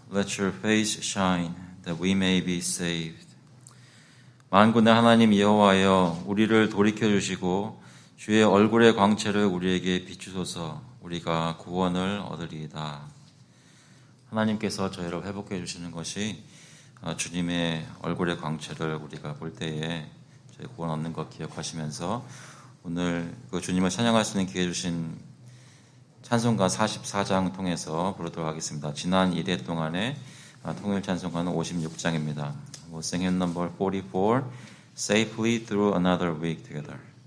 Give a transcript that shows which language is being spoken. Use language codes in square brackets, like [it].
[en] Let your face shine, that we may be saved. [ko] 만군의 하나님 여호와여, 우리를 돌이켜 주시고 주의 얼굴의 광채를 우리에게 비추소서. 우리가 구원을 얻으리이다. 하나님께서 저희를 회복해 주시는 것이 주님의 얼굴의 광채를 우리가 볼 때에 저희 구원 얻는 것 기억하시면서 오늘 그 주님을 찬양할 수 있는 기회 주신 찬송가 44장 통해서 부르도록 하겠습니다. 지난 1회 동안에 통일 찬송가는 56장입니다. [en] We'll sing hymn number 44, Safely Through Another Week together.